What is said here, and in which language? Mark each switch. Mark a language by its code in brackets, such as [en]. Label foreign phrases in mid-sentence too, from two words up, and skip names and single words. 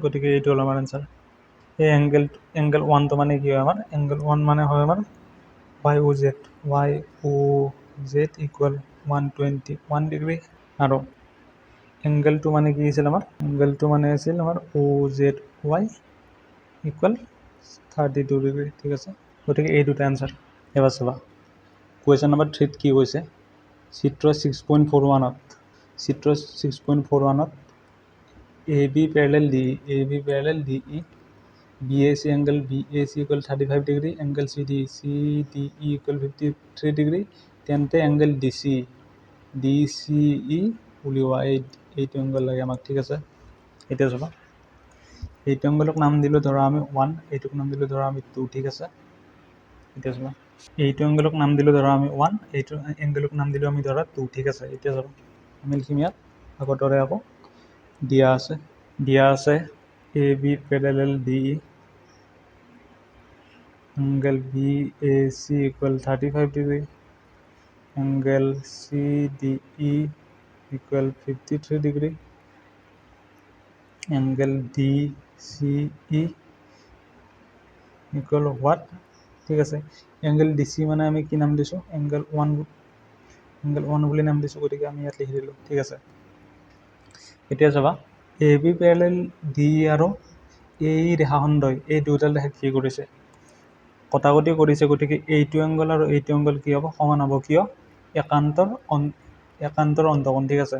[as] গতিকে এইটো হ'ল আমাৰ এনচাৰ এই এংগেল 1টো মানে কি হয় আমাৰ এংগেল 1 মানে হয় আমাৰ [en] Y O Z equal 121 degree [as] আৰু এংগেল 2 মানে কি আছিল আমাৰ এংগেলটো মানে আছিল আমাৰ [en] O Z Y equal 32 degree [as] ঠিক আছে গতিকে এই দুটা এনচাৰ এবাৰ চাবা [en] question number 3 [as] কি কৈছে চিত্ৰ [en] 6.41ত A B parallel D E BAC angle BAC equal 35 degree angle CDE equal 53 degree তেন্তে angle DCE [as] উলিওৱা এইটো এংগল লাগে আমাক ঠিক আছে এতিয়া চাবা এইটো এংগলক নাম দিলোঁ ধৰা আমি 1 এইটোক নাম দিলোঁ ধৰা আমি 2 ঠিক আছে এতিয়া চাবা এইটো এংগলক নাম দিলোঁ ধৰা আমি 1 এইটো এংগলক নাম দিলোঁ আমি ধৰা 2 ঠিক আছে এতিয়া চাবা আমি লিখিম ইয়াত আগৰ দৰে আকৌ দিয়া আছে [en] AB parallel DE angle BAC equal 35 degree angle CDE equal 53 degree angle D C E equal what, [as] ঠিক আছে। [en] angle D C [as] মানে আমি কি নাম দিছোঁ, [en] angle one [as] বুলি নাম দিছোঁ, গতিকে আমি ইয়াত লিখি দিলোঁ, ঠিক আছে। এতিয়া চাবা [en] A B parallel D [as] আৰু এই ৰেখাখণ্ডই এই দুয়োডাল ৰেখাক কি কৰিছে, কটাকটি কৰিছে, গতিকে এইটো এংগল আৰু এইটো এংগল কি হ'ব, সমান হ'ব, কিয়, একান্তৰ অন্তকোণ, ঠিক আছে।